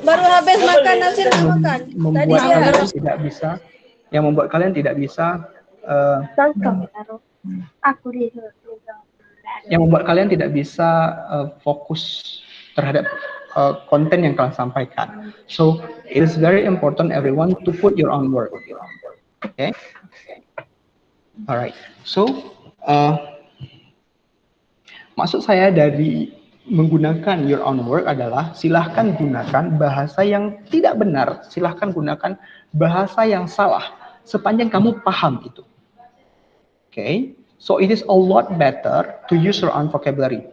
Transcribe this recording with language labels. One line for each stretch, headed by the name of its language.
Indonesian: Baru habis makan nasi makan. Membuat kalian tidak bisa fokus terhadap konten yang kalian sampaikan.
English: So it is very important everyone to put your own word. Okay. Alright.
Indonesian: So maksud saya dari menggunakan
English: your own word
Indonesian: adalah silahkan gunakan bahasa yang tidak benar, silahkan gunakan bahasa yang salah sepanjang kamu paham itu.
English: Okay. So it is a lot better to use your own vocabulary.